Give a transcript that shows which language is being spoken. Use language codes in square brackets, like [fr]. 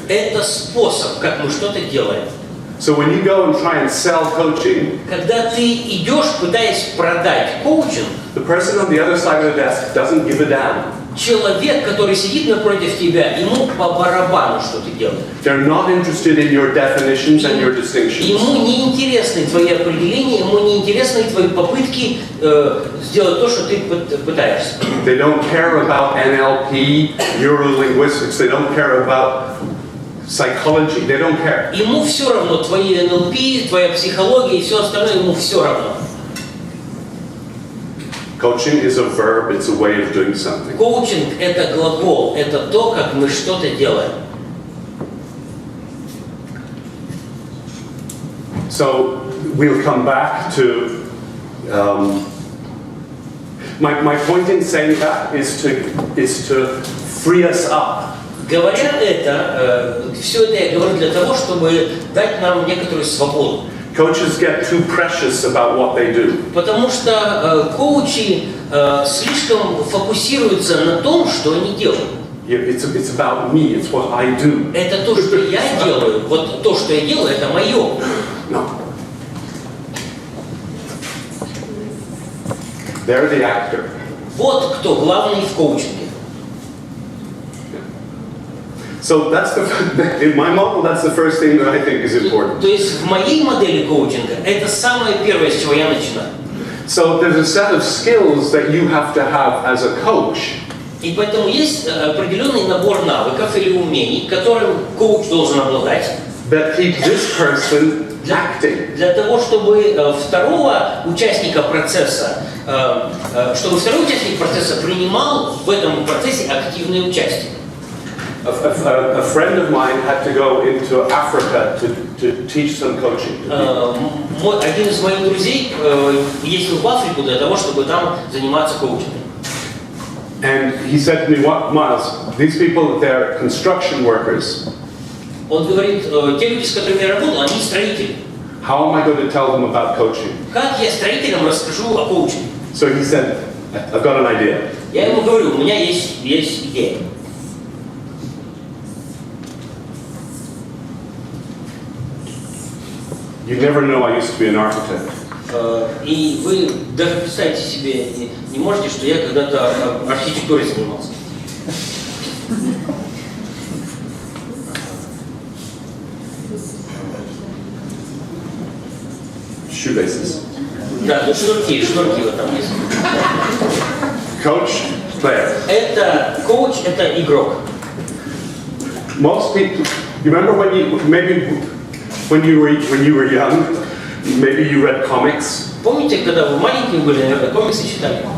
[ru] Это способ, как мы что-то делаем. [en] So when you go and try and sell coaching, [ru] когда ты идешь, пытаясь продать коучинг, [en] the person on the other side of the desk doesn't give a damn. [ru] Человек, который сидит напротив тебя, ему по барабану, что ты делаешь. [en] They're not interested in your definitions and your distinctions. [ru] Ему не интересны твои определения, ему не интересны твои попытки сделать то, что ты пытаешься. [en] They don't care about NLP, neurolinguistics. They don't care about psychology. They don't care. [ru] Ему все равно твои NLP, твоя психология и все остальное, ему все равно. [en] Coaching is a verb, it's a way of doing something. [ru] Коучинг это глагол, это то, как мы что-то делаем. [en] So we'll come back to, my point in saying that is to free us up. [ru] Говоря это, все это я говорю для того, чтобы дать нам некоторую свободу. [en] Coaches get too precious about what they do. [ru] Потому что коучи слишком фокусируются на том, что они делают. [en] It's about me, it's what I do. [ru] Это то, что я делаю. Вот то, что я делаю, это мое. [en] No. They're the actor. [ru] Вот кто главный в коучинге. [en] So in my model, that's the first thing that I think is important. [ru] То есть в моей модели коучинга это самое первое, с чего я начинаю. [en] So there's a set of skills that you have to have as a coach. [ru] И поэтому есть определенный набор навыков или умений, которым коуч должен обладать. [en] That keep this person acting. [ru] Для того, чтобы второго участника процесса, чтобы второй участник процесса принимал в этом процессе активное участие. [en] A friend of mine had to go into Africa to teach some coaching. [ru] Один из моих друзей ездил в Африку для того, чтобы там заниматься коучингом. [en] And he said to me, "What, Myles? These people, they're construction workers. [ru] Он говорит, те люди, с которыми я работал, они строители. [en] How am I going to tell them about coaching?" [ru] Как я строителям расскажу о коучинге? [en] So he said, "I've got an idea." [ru] Я ему говорю, у меня есть идея. [en] You never know I used to be an architect. [ru] И вы даже представить себе не можете, что я когда-то архитектурой занимался. [en] Shoelaces. [ru] Да, тут шнурки вот там есть. [en] Coach, player. [ru] Это коуч, это игрок. [en] Most people, you remember when you were young, maybe you read comics. [ru] Помните, когда вы маленькие были, наверное, комиксы читали?